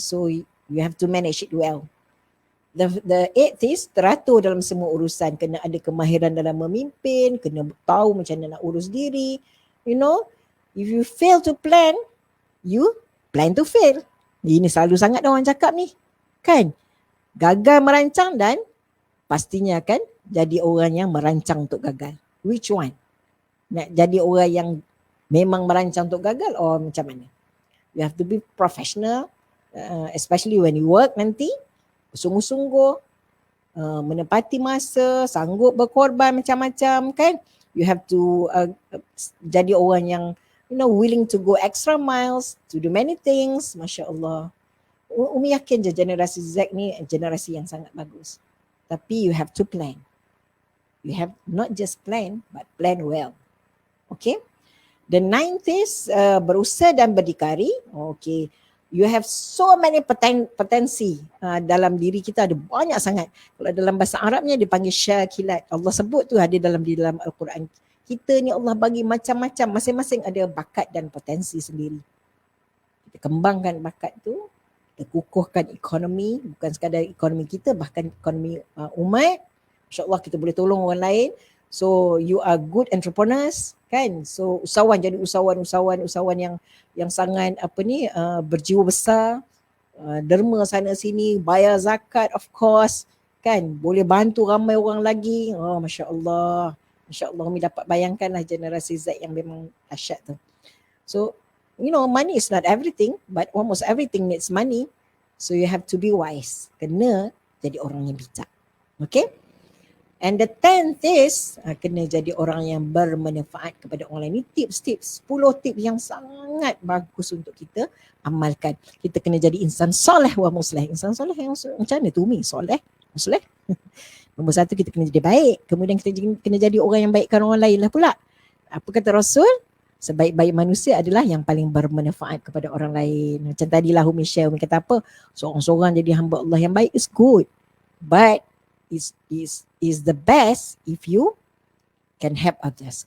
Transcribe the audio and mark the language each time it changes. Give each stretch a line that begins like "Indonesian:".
English: So you have to manage it well. The 8th is
Malay: teratur dalam semua urusan. Kena ada kemahiran dalam memimpin, kena tahu macam mana nak urus diri.
English: You know, if you fail to plan, you plan to fail.
Malay: Ini selalu sangat orang cakap ni. Kan? Gagal merancang dan pastinya akan jadi orang yang merancang untuk gagal?
English: Which one?
Malay: Nak jadi orang yang memang merancang untuk gagal or macam mana?
English: You have to be professional, especially when you work
Malay: nanti, sungguh-sungguh, menepati masa, sanggup berkorban macam-macam kan.
English: You have to
Malay: jadi orang yang
English: willing to go extra miles, to do many things. Masya Allah.
Malay: Umi yakin je generasi Z ni generasi yang sangat bagus. Tapi
English: you have to plan. You have not just plan, but plan well. Okay. The ninth is
Malay: berusaha dan berdikari.
English: Okay. You have so many
Malay: potensi dalam diri kita, ada banyak sangat. Kalau dalam bahasa Arabnya dipanggil syakilat. Allah sebut tu ada di dalam Al-Quran. Kita ni Allah bagi macam-macam, masing-masing ada bakat dan potensi sendiri. Kita kembangkan bakat tu, kita kukuhkan ekonomi, bukan sekadar ekonomi kita, bahkan ekonomi umat. InsyaAllah kita boleh tolong orang lain.
English: So you are good entrepreneurs kan.
Malay: So usahawan, jadi usahawan yang sangat berjiwa besar, derma sana sini, bayar zakat
English: of course
Malay: kan, boleh bantu ramai orang lagi. Oh masya-Allah. Masya-Allah, Umi dapat bayangkanlah generasi Z yang memang dahsyat tu.
English: So money is not everything, but almost everything needs money. So you have to be wise.
Malay: Kena jadi orang yang bijak. Okay?
English: And the 10th is
Malay: kena jadi orang yang bermanfaat kepada orang lain. Ini tips-tips, 10 tips yang sangat bagus untuk kita amalkan. Kita kena jadi insan soleh wa musleh. Insan soleh yang macam mana tu Umi? Soleh, musleh. Nombor 1 kita kena jadi baik. Kemudian kita kena jadi orang yang baikkan orang lain lah pula. Apa kata Rasul? Sebaik-baik manusia adalah yang paling bermanfaat kepada orang lain. Macam tadilah Umi share, Umi kata apa? Seorang-seorang jadi hamba Allah yang baik
English: is good. But is the best if you can help others.